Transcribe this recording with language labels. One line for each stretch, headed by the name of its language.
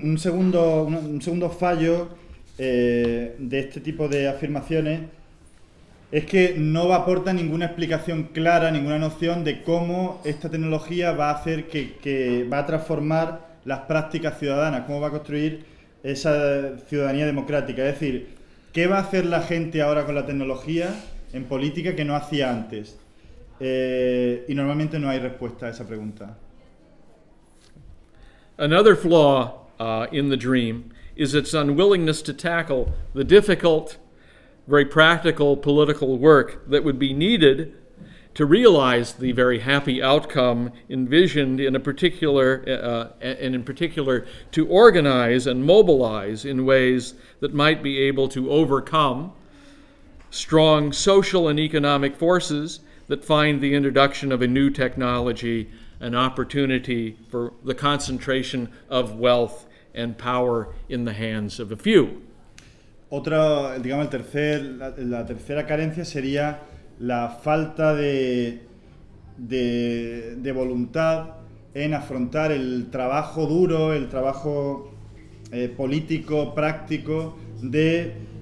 Spanish: Un segundo fallo de este tipo de afirmaciones es que no aporta ninguna explicación clara, ninguna noción de cómo esta tecnología va a hacer que va a transformar las prácticas ciudadanas, cómo va a construir esa ciudadanía democrática. Es decir, ¿qué va a hacer la gente ahora con la tecnología en política que no hacía antes? Y normalmente no hay respuesta a esa pregunta.
English: Another flaw in the dream is its unwillingness to tackle the difficult, very practical political work that would be needed to realize the very happy outcome envisioned in a particular, and in particular to organize and mobilize in ways that might be able to overcome strong social and economic forces that find the introduction of a new technology an opportunity for the concentration of wealth and power in the hands of a few.
Spanish: Otra, digamos, la tercera carencia sería la falta de voluntad en afrontar el trabajo duro, el trabajo político, práctico, de